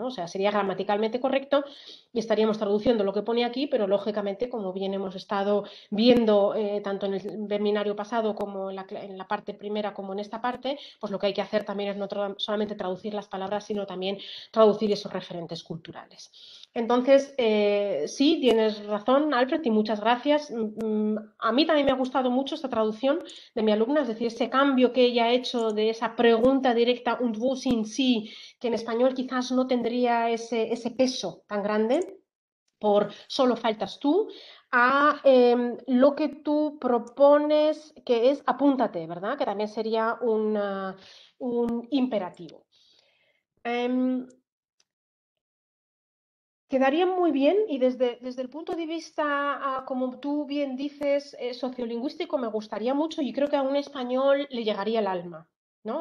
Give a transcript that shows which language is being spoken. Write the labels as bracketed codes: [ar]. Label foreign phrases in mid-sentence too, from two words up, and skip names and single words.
[es] O sea, sería gramaticalmente correcto y estaríamos traduciendo lo que pone aquí, pero lógicamente, como bien hemos estado viendo tanto en el webinario pasado como en la parte primera como en esta parte, pues lo que hay que hacer también es no solamente traducir las palabras, sino también traducir esos referentes culturales. Entonces, sí, tienes razón, Alfred, y muchas gracias. A mí también me ha gustado mucho esta traducción de mi alumna, es decir, ese cambio que ella ha hecho de esa pregunta directa, [de] und wo sind Sie, [es] que en español quizás no tendría ese peso tan grande, por solo faltas tú, a lo que tú propones, que es apúntate, ¿verdad? Que también sería un imperativo. Quedaría muy bien y desde el punto de vista, como tú bien dices, sociolingüístico, me gustaría mucho y creo que a un español le llegaría el alma, ¿no?